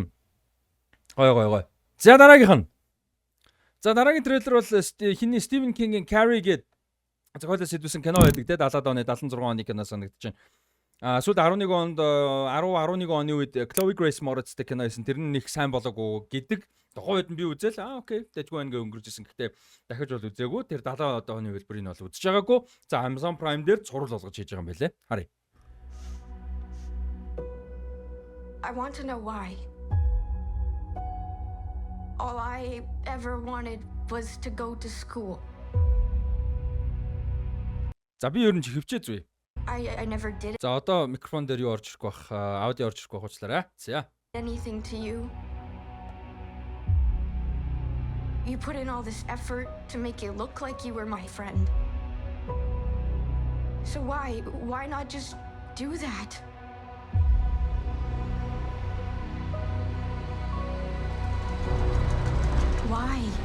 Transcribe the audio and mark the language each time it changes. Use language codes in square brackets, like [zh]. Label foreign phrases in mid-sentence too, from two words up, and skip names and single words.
[mn] Гоё. За дараагийнх нь. За дараагийн трейлер бол хиний Stephen King-ийн Carrie гээд зохиолоос сэдвсэн кино байдаг те 70-аад оны 76 оны кино санагдаж байна. Сүүлд 11 онд 11 оны үед Chloe Grace Moretzтэй кино хийсэн. Тэр нь их сайн болоогүй гэдэг. Тухайн үед нь би үзэл окей дэжгүй ингээ өнгөрчсэн. Гэхдээ дахиж бол үзээгүй. Тэр 70 оны хэлбэрийг нь бол үзэж байгаагүй. За Amazon Prime дээр цуврал болгож хийж байгаа юм байлээ. Харъя. [en] I want to know why. All I ever wanted was to go to school. [mn] За би ер нь хөвчөө зүй. [en] I never did [mn] За одоо микрофон дээр юу орж ирэх байх, аудио орж ирэх байх уучлаарай. За. [en] anything to you. You put in all this effort to make it look like you were my friend. So why not just do that? Why?